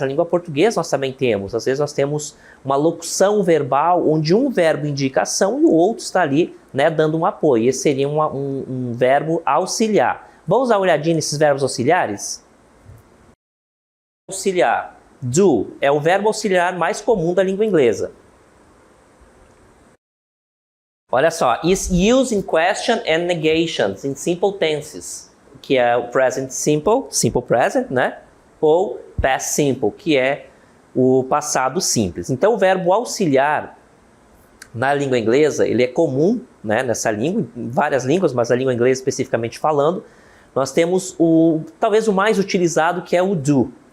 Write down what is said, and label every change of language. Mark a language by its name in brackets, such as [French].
[Portuguese] Na língua portuguesa nós também temos. Às vezes nós temos uma locução verbal onde um verbo indica ação e o outro está ali, né, dando um apoio. Esse seria um verbo auxiliar. Vamos dar uma olhadinha nesses verbos auxiliares? Auxiliar. Do é o verbo auxiliar mais comum da língua inglesa. Olha só. [English] Is used in question and negations in simple tenses. [Portuguese] Que é o present simple, simple present, né? Ou past simple, que é o passado simples. Então, o verbo auxiliar, na língua inglesa, ele é comum, né, nessa língua, em várias línguas, mas na língua inglesa especificamente falando, nós temos talvez o mais utilizado, que é o do.